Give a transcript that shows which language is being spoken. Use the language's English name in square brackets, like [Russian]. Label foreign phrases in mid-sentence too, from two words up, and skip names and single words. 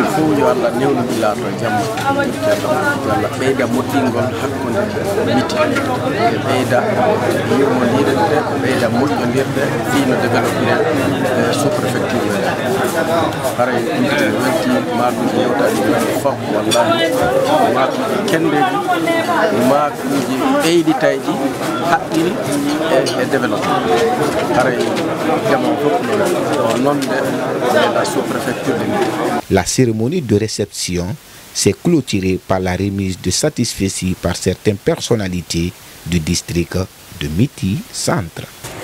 [Fula] fo yo Allah newno bilato jamma Allah beyda moddingol hakkunde Métis beyda yurmondirde beyda moƴƴodirde fino [French] développer sous préfecture [Fula] haray wetti maatuji yewtade fop wallahi maatuji kendeji maatuji beyditayji haqqil e développement haray [French] La cérémonie de réception s'est clôturée par la remise de satisfecit par certaines personnalités du district de Métis Centre.